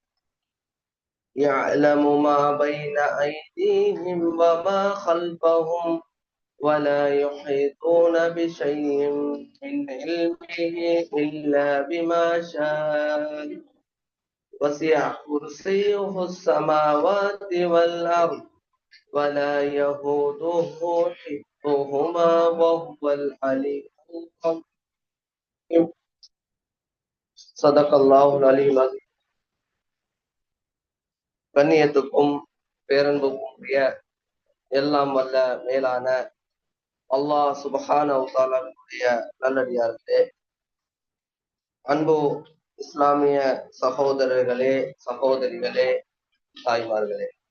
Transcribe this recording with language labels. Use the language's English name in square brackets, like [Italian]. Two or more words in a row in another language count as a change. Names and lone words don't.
[Arabic] يعلم ما بين أيديهم وما خلفهم ولا يحيطون بشيء من علمه إلا بما شاء وسع كرسيه السماوات والأرض ولا يهوده حفظهما وهو العلي العظيم. صدق الله العلي العظيم. [Tamil] கண்ணியத்துக்கும் பேரன்புக்கும் உரிய எல்லாம் வல்ல மேலான அல்லாஹ் சுப்ஹானஹு வ தஆலாவுடைய நல்லடியார்களே, அன்பு இஸ்லாமிய சகோதரர்களே, சகோதரிகளே, தாய்மார்களே,